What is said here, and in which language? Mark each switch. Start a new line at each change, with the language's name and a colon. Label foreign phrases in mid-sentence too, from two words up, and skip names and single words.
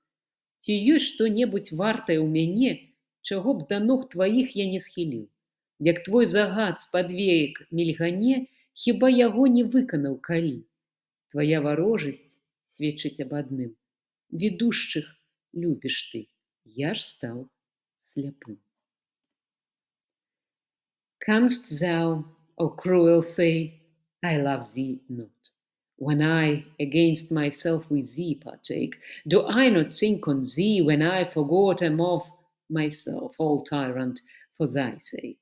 Belarusian: Ці ёсць што-небудзь вартае ў мяне, чаго б да ног тваіх я не схіліў. Як твой загад з-пад веек мільгане, хіба яго не выканаў калі. Твая варожасць сведчыць аб адным. Відушчых любіш ты, я ж стаў сляпым.
English: Canst thou, O cruel, say, I love thee not? When I against myself with thee partake, do I not think on thee when I forgot am of myself, all tyrant, for thy sake?